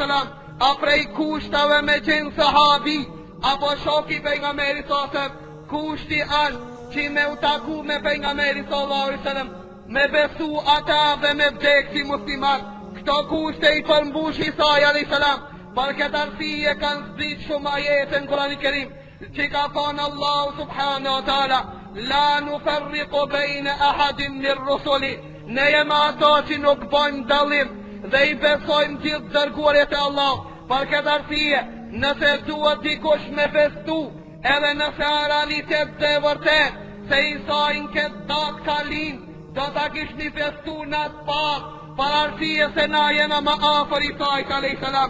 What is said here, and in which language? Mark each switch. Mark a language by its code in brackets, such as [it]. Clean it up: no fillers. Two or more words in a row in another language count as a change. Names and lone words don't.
[sq] a prej kushtave me qenë sahabi, apo shoki pejgamberi sasem, kushti është që me u taku me pejgamberi [ar] صلى الله عليه وسلم, [sq] me besu ata dhe me vdek si musliman, këto kushte i përmbush Isai a.s. Për këtë arsye kanë zbrit shumë ajete në Kurani Kerim, që ka thonë Allahu [ar] سبحانه وتعالى, لا نفرق بين أحد من رسله, [sq] ne jemi ato që nuk bojmë dallim dhe i besojmë gjithë dërguarit e Allah. Për këtë arsye, nëse duhet dikush me festu, edhe nëse a realitet dhe vërtet, se Isajin këtë datë ka lind, do ta kishni festu në atë pak, për arsye se na jena më afër Isajit a.s.